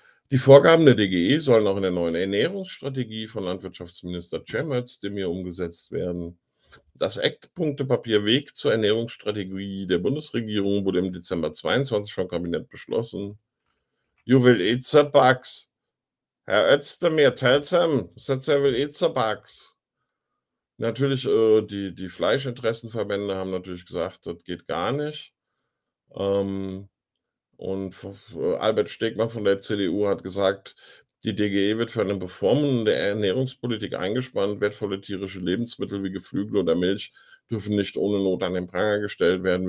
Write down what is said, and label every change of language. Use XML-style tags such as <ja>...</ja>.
<de>Die Vorgaben der DGE sollen auch in der neuen Ernährungsstrategie von Landwirtschaftsminister Cemötz, dem hier umgesetzt werden. Das Eckpunktepapier Weg zur Ernährungsstrategie der Bundesregierung wurde im Dezember 22 vom Kabinett beschlossen.</de> <en>You will eat the bugs. Herr Özdemir, tell them, that they will eat the bugs.</en> <de>Natürlich, die Fleischinteressenverbände haben natürlich gesagt, das geht gar nicht. Und Albert Stegmann von der CDU hat gesagt, die DGE wird für eine bevormundende Ernährungspolitik eingespannt. Wertvolle tierische Lebensmittel wie Geflügel oder Milch dürfen nicht ohne Not an den Pranger gestellt werden.</de>